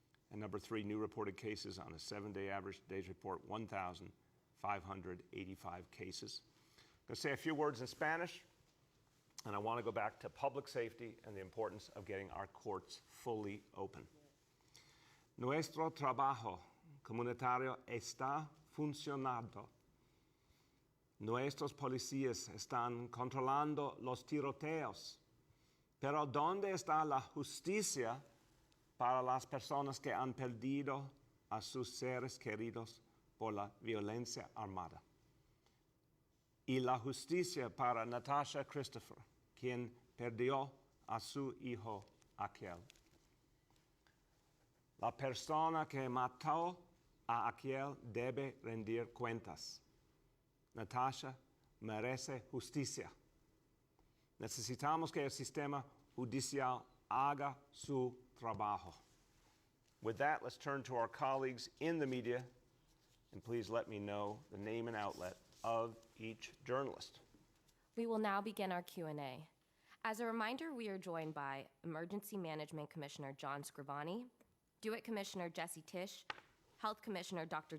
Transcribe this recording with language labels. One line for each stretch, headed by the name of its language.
English: And number three, new reported cases on a 7-day average. Today's report, 1,585 cases. I'm going to say a few words in Spanish, and I want to go back to public safety and the importance of getting our courts fully open.
Spanish: Nuestro trabajo comunitario está funcionando. Nuestros policías están controlando los tiroteos Pero ¿dónde está la justicia para las personas que han perdido a sus seres queridos por la violencia armada? Y la justicia para Natasha Christopher, quien perdió a su hijo aquel. La persona que mató a aquel debe rendir cuentas. Natasha merece justicia. Necesitamos que el sistema judicial haga su trabajo.
English: With that, let's turn to our colleagues in the media, and please let me know the name and outlet of each journalist. We will now begin our Q&A. As a reminder, we are joined by Emergency Management Commissioner John Scrivani, DeWitt Commissioner Jesse Tisch, Health Commissioner Dr.